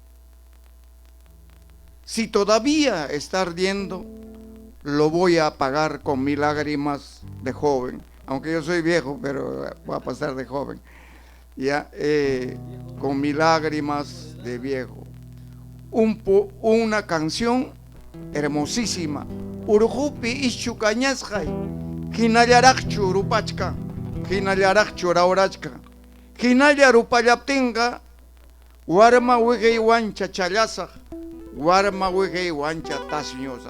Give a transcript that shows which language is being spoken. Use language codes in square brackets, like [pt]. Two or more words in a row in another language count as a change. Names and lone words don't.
[es] Si todavía está ardiendo, lo voy a apagar con mis lágrimas de joven. Aunque yo soy viejo, pero voy a pasar de joven. Ya, con mis lágrimas de viejo. una canción hermosísima. [qu] Urjupi ischu cañasjay, hinallaraqchu rupachka, hinallaraqchu raurachka, hinalla rupallaptinga, warma wigay wancha chalasaj, warma wigay wancha tasñosa.